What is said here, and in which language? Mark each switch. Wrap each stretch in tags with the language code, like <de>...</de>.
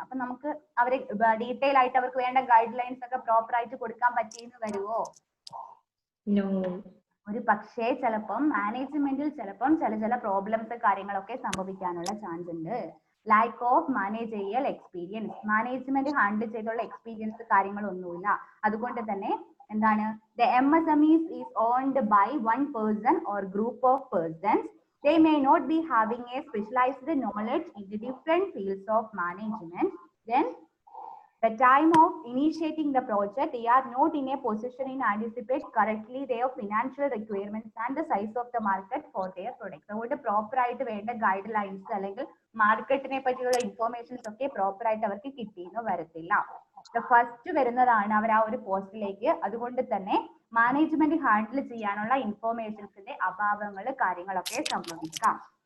<ml>അപ്പൊ നമുക്ക് അവരെ ഡീറ്റെയിൽ ആയിട്ട് അവർക്ക് വേണ്ട ഗൈഡ് ലൈൻസ് ഒക്കെ പ്രോപ്പർ ആയിട്ട് കൊടുക്കാൻ പറ്റിയെന്ന് വരുമോ? ഒരു പക്ഷേ ചിലപ്പം മാനേജ്മെന്റിൽ ചിലപ്പം ചില പ്രോബ്ലംസ് കാര്യങ്ങളൊക്കെ സംഭവിക്കാനുള്ള ചാൻസ് ഉണ്ട്. Lack of managerial experience, management handle ചെയ്തുള്ള എക്സ്പീരിയൻസ് കാര്യങ്ങളൊന്നുമില്ല. അതുകൊണ്ട് തന്നെ എന്താണ്,</ml> <en>the MSMEs is owned by one person or group of persons. They may not be having a specialized knowledge in the different fields of management. Then the time of initiating the project, they are not in a position to anticipate correctly their financial requirements and the size of the market for their products.</en> <ml>അതുകൊണ്ട് proper ആയിട്ട് വേണ്ട guide lines അല്ലെങ്കിൽ മാർക്കറ്റിനെ പറ്റിയുള്ള informations ഒക്കെ proper ആയിട്ട് അവർക്ക് കിട്ടിയെന്ന് വരത്തില്ല. ഫസ്റ്റ് വരുന്നതാണ് അവർ ആ ഒരു പോസ്റ്റിലേക്ക്. അതുകൊണ്ട് തന്നെ മാനേജ്മെന്റ് ഹാൻഡിൽ ചെയ്യാനുള്ള ഇൻഫോർമേഷൻസിന്റെ അഭാവങ്ങൾ കാര്യങ്ങളൊക്കെ സംഭവിക്കാം.</ml>